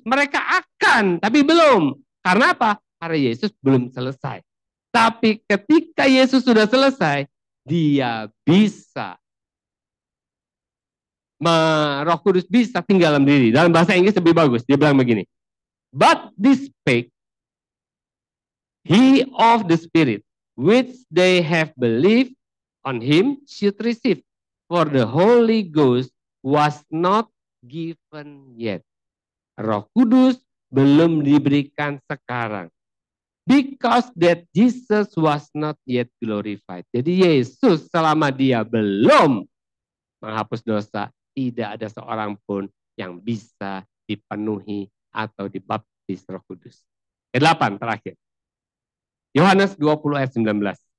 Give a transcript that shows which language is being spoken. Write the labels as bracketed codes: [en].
[id] Mereka akan, tapi belum. Karena apa? Karena Yesus belum selesai. Tapi ketika Yesus sudah selesai, dia bisa. Roh Kudus bisa tinggal dalam diri. Dalam bahasa Inggris lebih bagus. Dia bilang begini. [en] But this spake he of the Spirit, which they have believed on him should receive. For the Holy Ghost was not given yet. [id] Roh Kudus belum diberikan sekarang. [en] Because that Jesus was not yet glorified. [id] Jadi Yesus selama dia belum menghapus dosa, tidak ada seorang pun yang bisa dipenuhi atau dibaptis Roh Kudus. Ke-8 terakhir. Yohanes 20 ayat 19.